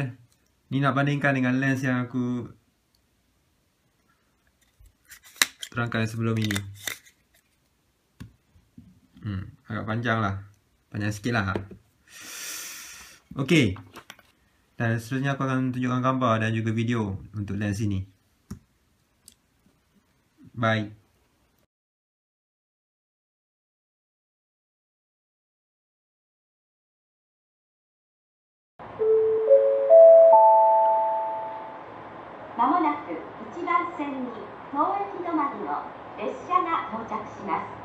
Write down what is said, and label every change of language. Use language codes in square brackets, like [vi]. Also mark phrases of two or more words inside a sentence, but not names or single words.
[ms] Ni nak bandingkan dengan lens yang aku terangkan sebelum ini. Agak panjang lah. Panjang sikit lah. Okey. Dan seterusnya aku akan tunjukkan gambar dan juga video untuk lens ini. Bye. [ja] まもなく 1番線に当駅止まりの列車が到着します。